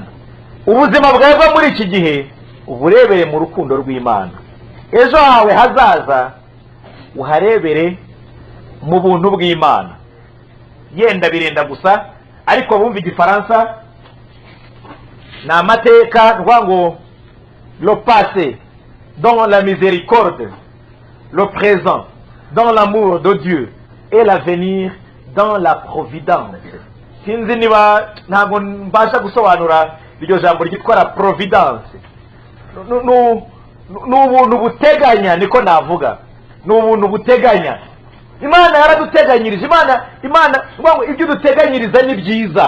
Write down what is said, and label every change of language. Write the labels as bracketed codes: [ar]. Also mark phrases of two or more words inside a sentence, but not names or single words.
[rw] Ubuzima bwawe muri iki gihe uburebere mu rukundo rw'Imana. Ejo hawe hazaza uharebere mu buntu bw'Imana. Yenda birenda gusa, ariko bumva igifaransa ni amateka ngo [fr] le passé dans la miséricorde, le présent dans l'amour de Dieu et l'avenir dans la providence. [rw] Sinzi niba ntabwo mbasha gusobanura iryo jambo ryitwa [fr] la providence. [rw] N'ubuntu buteganya, niko navuga. N'ubuntu buteganya. Imana yaraduteganyirije. Imana ngo ibyo duteganyiriza ni byiza.